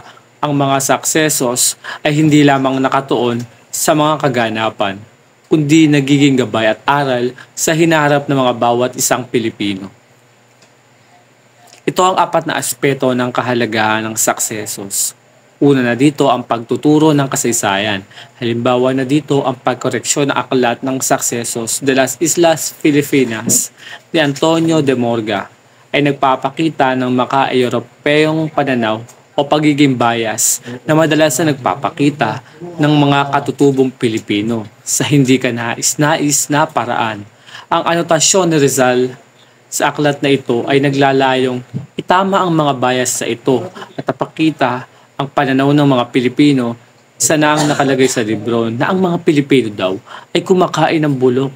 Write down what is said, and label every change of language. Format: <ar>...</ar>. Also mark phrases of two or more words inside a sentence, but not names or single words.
<tl>Ang mga saksesos ay hindi lamang nakatuon sa mga kaganapan, kundi nagiging gabay at aral sa hinaharap ng mga bawat isang Pilipino. Ito ang 4 na aspeto ng kahalagahan ng saksesos. Una na dito ang pagtuturo ng kasaysayan. Halimbawa na dito ang pagkoreksyon ng aklat ng Successos de las Islas Filipinas ni Antonio de Morga ay nagpapakita ng maka-Europeyong pananaw o pagiging bias na madalas na nagpapakita ng mga katutubong Pilipino sa hindi kanais-nais na paraan. Ang anotasyon ni Rizal sa aklat na ito ay naglalayong itama ang mga bias sa ito at napakita ang pananaw ng mga Pilipino sa naang nakalagay sa libro na ang mga Pilipino daw ay kumakain ng bulok.</tl>